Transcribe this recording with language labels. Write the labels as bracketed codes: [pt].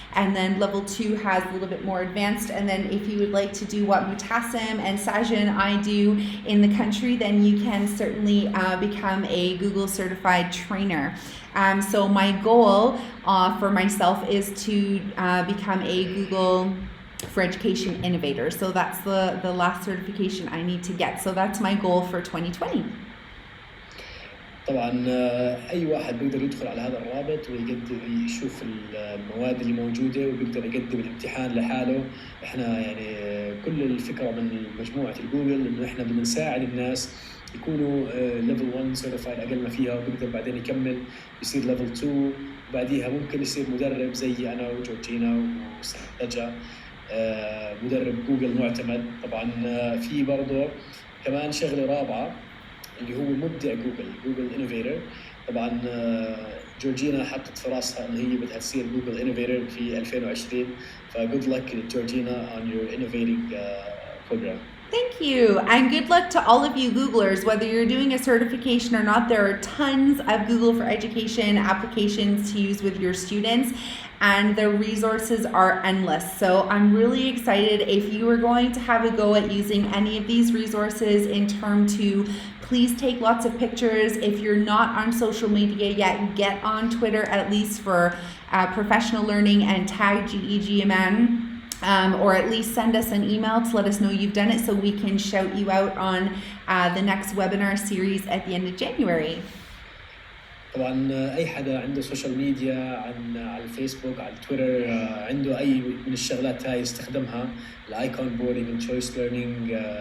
[en] And then level 2 has a little bit more advanced. And then if you would like to do what Mutassim and Sajan and I do in the country, then you can certainly become a Google certified trainer. So my goal for myself is to become a Google for Education innovator. So that's the last certification I need to get. So that's my goal for 2020. [ar] طبعا اي واحد بيقدر يدخل على هذا الرابط ويقدر يشوف المواد اللي موجوده وبيقدر يقدم الامتحان لحاله. احنا يعني كل الفكره من مجموعه الجوجل انه احنا بدنا نساعد الناس يكونوا ليفل 1 سيرتيفايد اقل ما فيها، وبيقدر بعدين يكمل يصير ليفل 2، وبعديها ممكن يصير مدرب زي انا وجورجينا وسجا، مدرب جوجل معتمد. طبعا في برضه كمان شغله رابعه اللي هو مبدع جوجل انوفيتور. طبعا جورجينا حطت في راسها ان هي بدها تصير جوجل انوفيتور في 2020، فجود لك جورجينا [en] on your innovating program. Thank you, and good luck to all of you Googlers. Whether you're doing a certification or not, there are tons of Google for Education applications to use with your students, and the resources are endless. So I'm really excited if you are going to have a go at using any of these resources in term 2. Please take lots of pictures. If you're not on social media yet, get on Twitter at least for professional learning and tag GEG Amman. Or at least send us an email to let us know you've done it so we can shout you out on the next webinar series at the end of January. [ar] طبعا اي حدا عنده سوشيال ميديا على الفيسبوك على تويتر عنده اي من الشغلات هاي يستخدمها، الايكون بوردينج، التشويس ليرنينج،